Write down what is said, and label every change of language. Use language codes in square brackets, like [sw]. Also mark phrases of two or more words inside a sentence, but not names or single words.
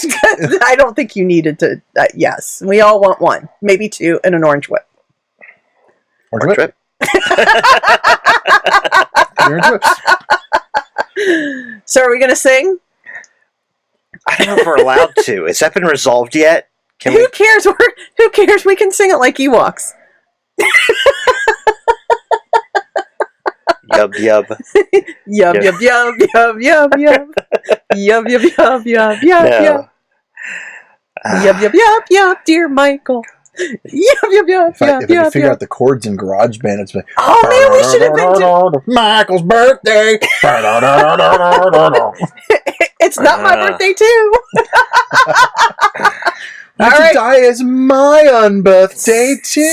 [en] I don't think you needed to. Yes, we all want one, maybe two, and an orange whip. Orange whip. Orange whips. So, are we going to sing? I don't know if we're allowed to. Has that been resolved yet? Who cares? Who cares? We can sing it like Ewoks. Yub yub. Yub yub yub yub yub yub. Yub yub yub yub yub yub. Yub yub yub yub, dear Michael. Yub yub yub If I yub could yub figure yub. out the chords in GarageBand, it's been. Oh man, we should have been. Michael's birthday. It's not my birthday too. All right. Die is my unbirthday too.